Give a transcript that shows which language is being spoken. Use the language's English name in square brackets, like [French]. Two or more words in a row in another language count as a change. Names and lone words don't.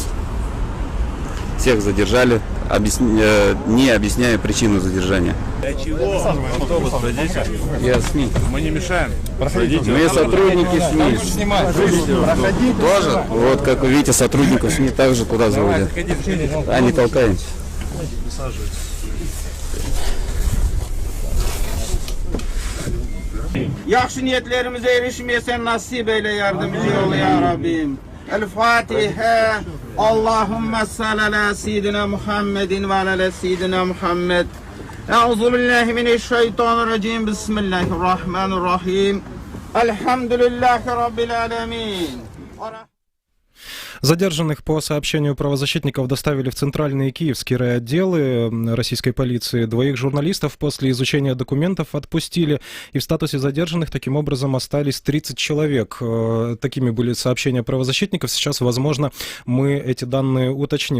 [Russian] Всех задержали, не объясняя причину задержания. Для чего? Автобус пройдите. Я СМИ. Мы не мешаем. Проходите. Мы сотрудники СМИ. Проходите. Тоже? Вот, как вы видите, сотрудников СМИ также туда заводят. А не толкаемся. [Crimean Tatar] Yaxşı niyetlerimize erişmeye sen nasip eyle, yardımcı ol ya Rabbim. [Arabic] الفاتحة. اللهم صل على سيدنا محمد وعلى سيدنا محمد. أعوذ بالله من الشيطان الرجيم. بسم الله الرحمن الرحيم. الحمد لله رب العالمين. [Russian] Задержанных, по сообщению правозащитников, доставили в центральные киевские райотделы российской полиции. 2 журналистов после изучения документов отпустили. И в статусе задержанных таким образом остались 30 человек. Такими были сообщения правозащитников. Сейчас, возможно, мы эти данные уточним.